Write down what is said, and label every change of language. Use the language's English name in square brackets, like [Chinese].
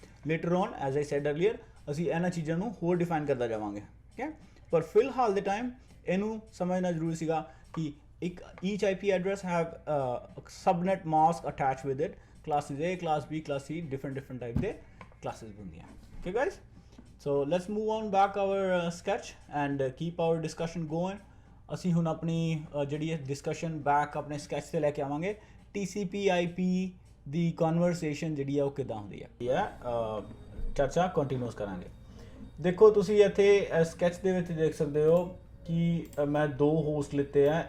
[English] later on as I said earlier [Punjabi] ਅਸੀਂ ਇਹਨਾਂ ਚੀਜ਼ਾਂ ਨੂੰ ਹੋਰ ਡਿਫਾਈਨ ਕਰਦਾ ਜਾਵਾਂਗੇ, ਓਕੇ। ਪਰ ਫਿਲਹਾਲ ਦੇ ਟਾਈਮ ਇਹਨੂੰ ਸਮਝਣਾ ਜ਼ਰੂਰੀ ਸੀਗਾ ਕਿ ਇੱਕ [English] Each IP address have subnet mask attach with it. [Punjabi] Classes A, class B, class C, different type ਦੇ ਕਲਾਸਿਸ ਹੁੰਦੀਆਂ, okay guys. [English] So let's move on back our sketch and keep our discussion going. [Punjabi] ਅਸੀਂ ਹੁਣ ਆਪਣੀ ਜਿਹੜੀ ਹੈ ਡਿਸਕਸ਼ਨ ਬੈਕ ਆਪਣੇ sketch 'ਤੇ ਲੈ ਕੇ ਆਵਾਂਗੇ। TCP IP ਦੀ ਕਨਵਰਸੇਸ਼ਨ ਜਿਹੜੀ ਆ ਉਹ ਕਿੱਦਾਂ ਹੁੰਦੀ ਹੈ ਚਰਚਾ ਕੰਟੀਨਿਊਸ ਕਰਾਂਗੇ। ਦੇਖੋ ਤੁਸੀਂ ਇੱਥੇ ਸਕੈਚ ਦੇ ਵਿੱਚ ਦੇਖ ਸਕਦੇ ਹੋ ਕਿ ਮੈਂ 2 ਹੋਸਟ ਲਿੱਤੇ ਆ।